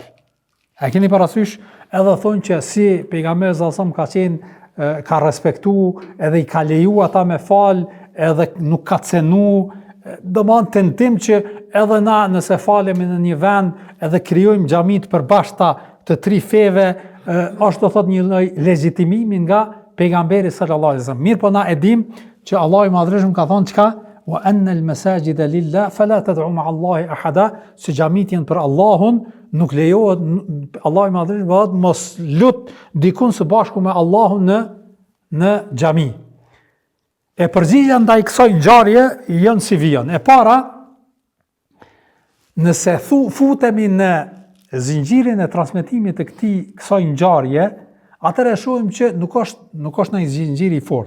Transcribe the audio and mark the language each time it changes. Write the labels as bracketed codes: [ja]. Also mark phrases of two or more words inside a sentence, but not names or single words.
[sq] A keni parasysh edhe thonë që si pejgamberi sallallahu ka qenë ka respektu, edhe i ka leju ata me fal, edhe nuk ka cenu, do më në tentim që edhe na nëse falemi në një vend, edhe krijojmë xhamit përbashkëta të tri feve, është do thot një lloj legjitimimi nga pejgamberi [ar] صلى الله عليه وسلم. [sq] Mirë po na e dim që Allahu i Madhërisht ka thonë çka? [ar] وأن المساجد لله فلا تدعوا مع الله أحدا, [sq] se xhamit janë për Allahun, nuk lejohet Allahu i madhërisht mos lut dikun së bashku me Allahun në xhami. E përgjigja ndaj kësaj ngjarje janë si vijën. E para, nëse futemi në zinxhirin e transmetimit të kësaj ngjarje, atëherë shohim që nuk është ndonjë zinxhir i fortë.